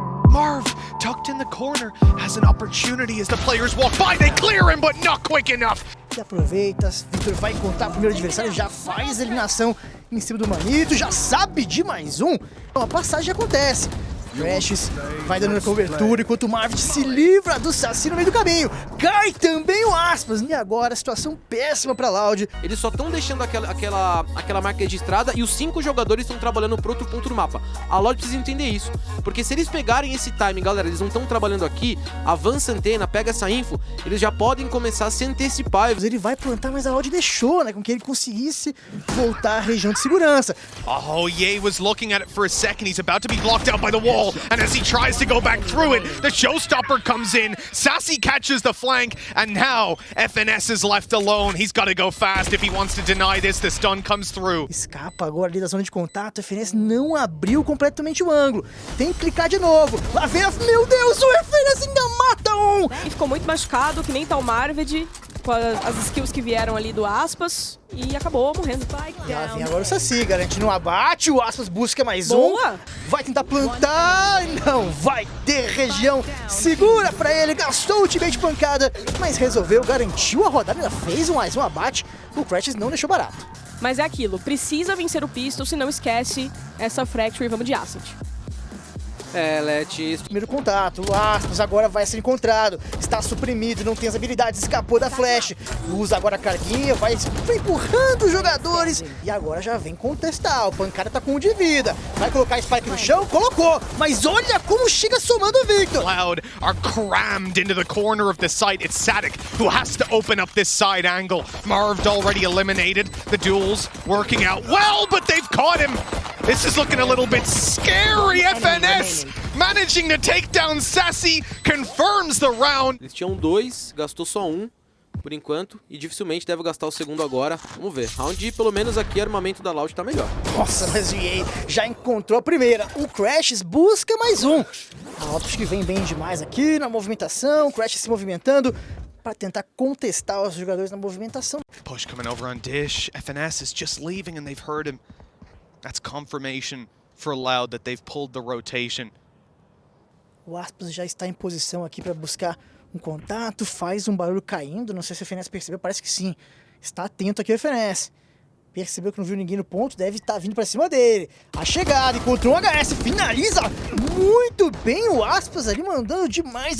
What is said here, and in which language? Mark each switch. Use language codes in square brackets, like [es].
[en] Marv, tucked in the corner, has an opportunity as the players walk by. They clear him, but not quick enough. [pt] E aproveita, Victor vai encontrar o primeiro adversário, já faz a eliminação em cima do Manito, já sabe de mais um. Então a passagem acontece. Crashes vai dando cobertura enquanto o Marvin se livra do Saci no meio do caminho. Cai também o Aspas. E agora, situação péssima pra Loud. Eles só estão deixando aquela marca registrada e os 5 jogadores estão trabalhando pro outro ponto do mapa. A Loud precisa entender isso. Porque se eles pegarem esse timing, galera, eles não estão trabalhando aqui, avança a antena, pega essa info, eles já podem começar a se antecipar. Ele vai plantar, mas a Loud deixou, né? Com que ele conseguisse voltar à região de segurança. [en] Oh, Ye was looking at it for a second. He's about to be blocked out by the wall. And as he tries to go back through it, the showstopper comes in. Sassy catches the flank. And now FNS is left alone. He's got to go fast if he wants to deny this. The stun comes through. [pt] Escapa agora ali da zona de contato. A FNS não abriu completamente o ângulo. Tem que clicar de novo. Lá vem a... Meu Deus, o FNS ainda mata um! E ficou muito machucado, que nem tá o Marved, com as skills que vieram ali do Aspas, e acabou morrendo. Lá vem agora o Saci, garantindo um abate, o Aspas busca mais Boa. um. Vai tentar plantar, não vai ter região segura pra ele, gastou o ultimate pancada, mas resolveu, garantiu a rodada, ainda fez mais um abate, o Crashes não deixou barato. Mas é aquilo, precisa vencer o Pistol, se não esquece essa Fracture e vamos de Ascent. Let, primeiro contato, o Aspas agora vai ser encontrado, está suprimido, não tem as habilidades, escapou da flash, usa agora a carguinha, vai empurrando os jogadores e agora já vem contestar, o pancada tá com 1 de vida, vai colocar a Spike no chão, colocou, mas olha como chega somando o Victor. [en] Cloud are crammed into the corner of the site. It's Sadik who has to open up this side angle. Marved already eliminated, the duels working out well, but they've caught him. This is looking a little bit scary. FNS managing to take down Sassy confirms the round. [pt] Eles tinham 2, gastou só 1 por enquanto e dificilmente deve gastar o segundo agora. Vamos ver. Round, pelo menos aqui, armamento da Loud tá melhor. Nossa, mas o EA já encontrou a primeira. O Crashes busca mais um. A Optic que vem bem demais aqui na movimentação. O Crashes se movimentando para tentar contestar os jogadores na movimentação. [en] Push coming over on Dish. FNS is just leaving and they've heard him. That's confirmation for Loud that they've pulled the rotation. [pt] O Aspas já está em posição aqui para buscar um contato, faz um barulho caindo, não sei se o FNS percebeu, parece que sim. Está atento aqui o FNS. Percebeu que não viu ninguém no ponto, deve estar vindo para cima dele. A chegada, encontrou um HS, finaliza muito bem o Aspas ali, mandando demais.